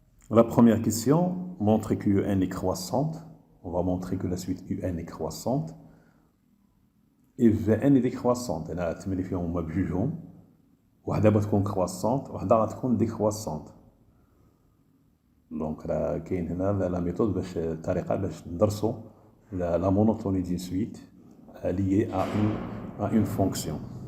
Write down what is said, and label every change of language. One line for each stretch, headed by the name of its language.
French: La première question, montrer que un est croissante. On va montrer que la suite un est croissante. Et Vn est décroissante. Elle a été en mode jugeon.
Arabic: وحدة بتكون croissante وحدة غتكون décroissante.
French: Donc
Arabic: راه كاين هنا
French: la méthode
Arabic: باش الطريقة باش ندرسوا
French: la monotonie d'une suite liée à une fonction.